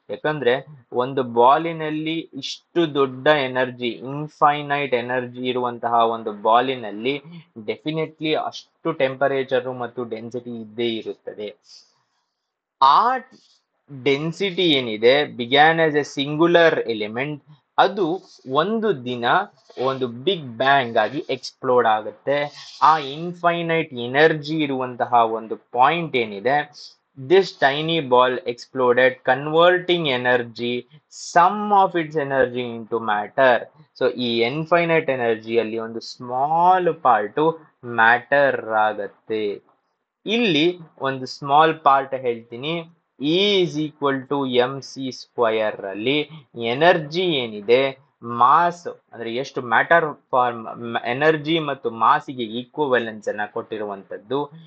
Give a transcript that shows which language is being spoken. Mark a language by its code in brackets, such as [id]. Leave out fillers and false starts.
[kn] ಯಾಕಂದ್ರೆ ಒಂದು ಬಾಲಿನಲ್ಲಿ ಇಷ್ಟು ದೊಡ್ಡ ಎನರ್ಜಿ, ಇನ್ಫೈನೈಟ್ ಎನರ್ಜಿ ಇರುವಂತಹ ಒಂದು ಬಾಲಿನಲ್ಲಿ ಡೆಫಿನೆಟ್ಲಿ ಅಷ್ಟು ಟೆಂಪರೇಚರು ಮತ್ತು ಡೆನ್ಸಿಟಿ ಇದ್ದೇ ಇರುತ್ತದೆ. ಆ ಡೆನ್ಸಿಟಿ ಏನಿದೆ, [en] began as a singular element, [kn] ಅದು ಒಂದು ದಿನ ಒಂದು ಬಿಗ್ ಬ್ಯಾಂಗ್ ಆಗಿ ಎಕ್ಸ್ಪ್ಲೋಡ್ ಆಗುತ್ತೆ. ಆ ಇನ್ಫೈನೈಟ್ ಎನರ್ಜಿ ಇರುವಂತಹ ಒಂದು ಪಾಯಿಂಟ್ ಏನಿದೆ, [en] this tiny ball exploded, converting energy, some of its energy into matter. [kn] So ಈ ಇನ್ಫೈನೈಟ್ ಎನರ್ಜಿಯಲ್ಲಿ ಒಂದು ಸ್ಮಾಲ್ ಪಾರ್ಟು ಮ್ಯಾಟರ್ ಆಗತ್ತೆ. ಇಲ್ಲಿ ಒಂದು ಸ್ಮಾಲ್ ಪಾರ್ಟ್ ಹೇಳ್ತೀನಿ. [en] E is equal to mc² [kn] ಅಲ್ಲಿ ಎನರ್ಜಿ ಏನಿದೆ, ಮಾಸ್ ಅಂದ್ರೆ ಎಷ್ಟು ಮ್ಯಾಟರ್ ಫಾರ್ಮ್ ಎನರ್ಜಿ ಮತ್ತು ಮಾಸಿಗೆ ಈಕ್ವಲೆನ್ಸ್ ಅನ್ನ ಕೊಟ್ಟಿರುವಂತದ್ದು.